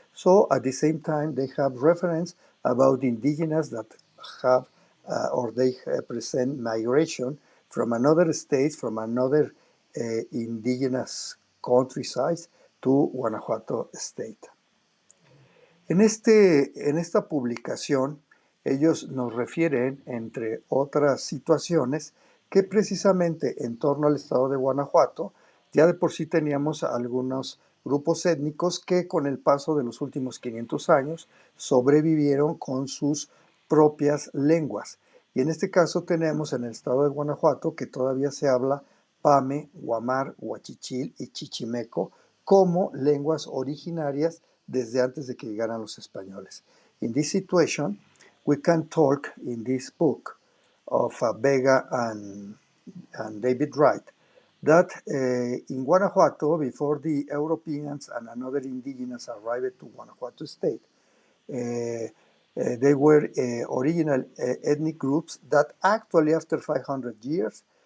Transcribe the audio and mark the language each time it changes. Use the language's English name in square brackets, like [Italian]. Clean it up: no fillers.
[English] So at the same time, they have reference about indigenous that have or they present migration from another state, from another indigenous countryside to Guanajuato State. [Spanish] En esta publicación, ellos nos refieren, entre otras situaciones, que precisamente en torno al estado de Guanajuato, ya de por sí teníamos algunos grupos étnicos que con el paso de los últimos 500 años sobrevivieron con sus propias lenguas. Y en este caso tenemos en el estado de Guanajuato que todavía se habla Pame, Guamar, Huachichil y Chichimeco como lenguas originarias desde antes de que llegaran los españoles. [English] In this situation, we can talk in this book of Vega and David Wright that in Guanajuato, before the Europeans and another indigenous arrived to Guanajuato State, they were original ethnic groups that actually after 500 years